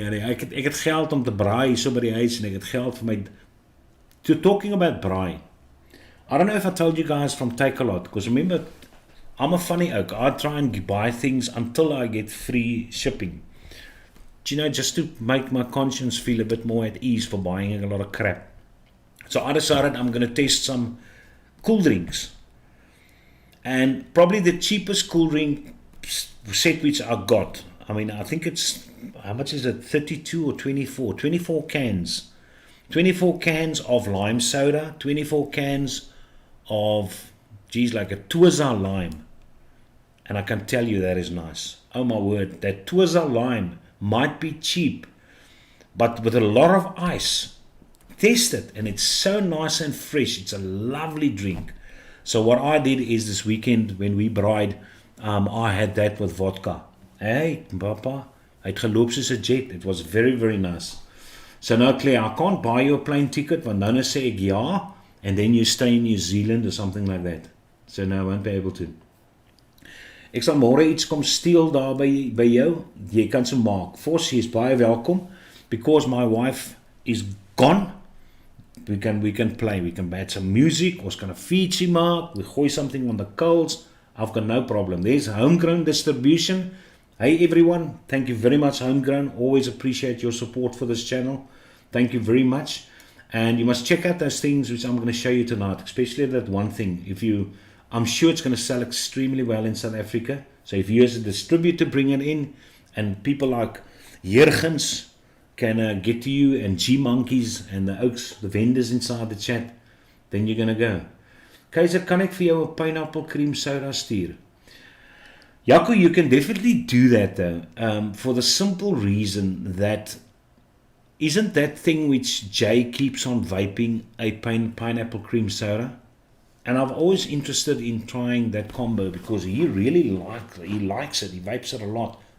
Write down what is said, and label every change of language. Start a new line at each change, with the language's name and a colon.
Afrikaans: Ek het geld om te braai hier so by die huis, en ek het geld vir my...
English: Talking about braai, I don't know if I told you guys from Takealot, because remember, I'm a funny oak. I try and buy things until I get free shipping. Do you know, just to make my conscience feel a bit more at ease for buying a lot of crap. So I decided I'm going to test some cool drinks. And probably the cheapest cool drink set which I got, I mean, I think it's, how much is it, 32 or 24? 24 cans. 24 cans of lime soda, 24 cans of, geez, like a Tuaza lime. And I can tell you that is nice. Oh my word, that Tuaza lime might be cheap, but with a lot of ice. Taste it, and it's so nice and fresh. It's a lovely drink. So what I did is this weekend when we bride, I had that with vodka.
Afrikaans: Hey, papa, hy het geloop soos 'n jet.
English: It was very, very nice. So now, Claire, I can't buy you a plane ticket,
Afrikaans: want nou sê ek ja,
English: and then you stay in New Zealand or something like that. So no, I won't be able to.
Afrikaans: Ek sal môre iets kom steel daar by jou. Jy kan so maak. Vos, jy is baie welkom.
English: Because my wife is gone, we can play. We can add some music.
Afrikaans: Ons kan 'n feature maak.
English: We gooi something on the coals. I've got no problem. There's Homegrown Distribution. Hey everyone, thank you very much, Homegrown. Always appreciate your support for this channel. Thank you very much. And you must check out those things which I'm going to show you tonight, especially that one thing. I'm sure it's going to sell extremely well in South Africa. So if you as a distributor bring it in, and people like Jurgens can get to you, and G-Monkeys and the Oaks, the vendors inside the chat, then you're going to go.
Afrikaans: Keizer, kan ek vir jou 'n pineapple cream soda stuur?
English: Jaco, you can definitely do that though, for the simple reason that isn't that thing which Jay keeps on vaping a pineapple cream soda? And I've always interested in trying that combo because he really likes it. He vapes it a lot.